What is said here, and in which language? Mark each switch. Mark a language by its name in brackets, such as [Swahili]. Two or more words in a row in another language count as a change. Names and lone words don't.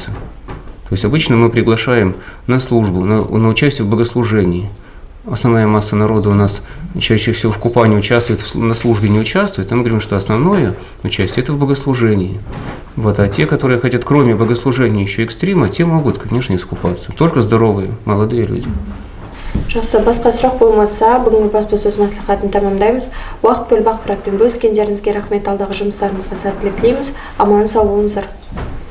[Russian] То есть обычно мы приглашаем на службу, на участие в богослужении. Основная масса народа у нас чаще всего в купании участвует, на службе не участвует. А мы говорим, что основное участие – это в богослужении. А те, которые хотят кроме богослужения еще экстрима, те могут, конечно, искупаться. Только здоровые, молодые люди. [Kazakh] Жақсы, басқа сұрақ болмаса, бүгінгі баспасөз мәслихатын тамамдаймыз. Уақыт бөліп ақпаратпен бөліскендеріңізге рахмет, алдағы жұмыстарыңызға сәттілік тілейміз. Аман сау болыңыздар.